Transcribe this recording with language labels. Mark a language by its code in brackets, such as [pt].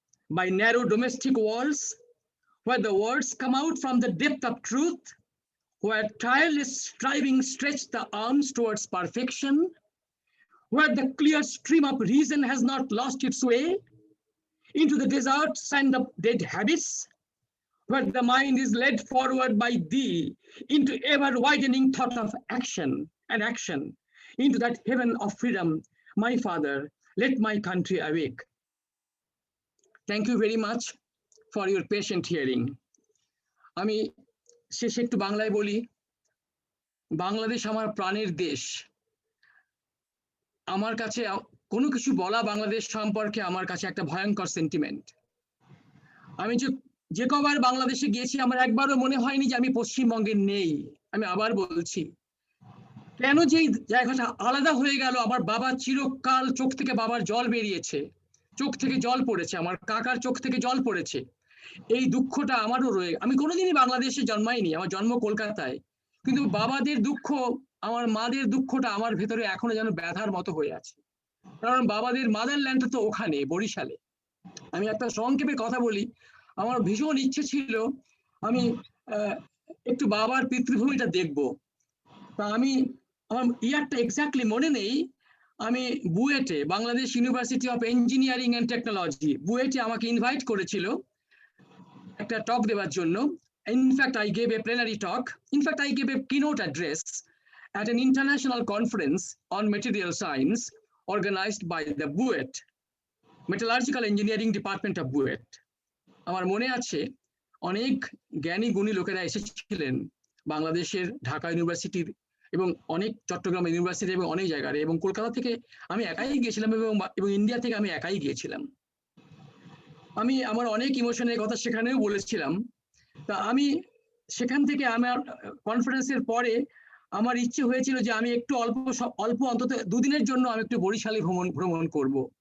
[en] by narrow domestic walls, where the words come out from the depth of truth, where tireless striving stretch the arms towards perfection, where the clear stream of reason has not lost its way into the desert sand of dead habits, where the mind is led forward by thee into ever-widening thought of action, into that heaven of freedom. My Father, let my country awake. Thank you very much for your patient hearing. [bn] আমি শেষে একটু বাংলায় বলি। বাংলাদেশ আমার প্রাণের দেশ। আমার কাছে কোনো কিছু বলা বাংলাদেশ সম্পর্কে আমার কাছে একটা ভয়ঙ্কর সেন্টিমেন্ট। আমি যে কবার বাংলাদেশে গিয়েছি আমার একবারও মনে হয়নি যে আমি পশ্চিমবঙ্গে নেই। আমি আবার বলছি, কেন যে জায়গাটা আলাদা হয়ে গেল, আমার বাবা চিরকাল চোখ থেকে বাবার জল বেরিয়েছে, চোখ থেকে জল পড়েছে, আমার কাকার চোখ থেকে জল পড়েছে। এই দুঃখটা আমারও আমি কোনোদিনই বাংলাদেশে জন্মাইনি, আমার জন্ম কলকাতায়, কিন্তু বাবাদের দুঃখ, আমার মাদের দুঃখটা আমার ভেতরে এখনো যেন ব্যথার মতো হয়ে আছে। কারণ বাবাদের মাদারল্যান্ডটা তো ওখানে বরিশালে। আমি একটা সংক্ষেপে কথা বলি, আমার ভীষণ ইচ্ছে ছিল আমি একটু বাবার পিতৃভূমিটা দেখবো। তা আমি, আমার ইয়ারটা এক্স্যাক্টলি মনে নেই, আমি বুয়েটে, Bangladesh university of engineering and technology, বুয়েটে আমাকে ইনভাইট করেছিল একটা টক দেওয়ার জন্য। [en] In fact I gave a plenary talk, in fact I gave a keynote address at an international conference on material science organized by the BUET, Metallurgical Engineering Department of BUET. [bn] আমার মনে আছে অনেক জ্ঞানী গুণী লোকেরা এসেছিলেন বাংলাদেশের ঢাকা ইউনিভার্সিটির এবং অনেক চট্টগ্রাম ইউনিভার্সিটি এবং অনেক জায়গায়, এবং কলকাতা থেকে আমি একাই গিয়েছিলাম এবং ইন্ডিয়া থেকে আমি একাই গিয়েছিলাম। আমি আমার অনেক ইমোশনের কথা সেখানেও বলেছিলাম। তা আমি সেখান থেকে আমার কনফারেন্সের পরে আমার ইচ্ছে হয়েছিল যে আমি একটু অল্প অন্তত দুদিনের জন্য আমি একটু বরিশালে ভ্রমণ করব।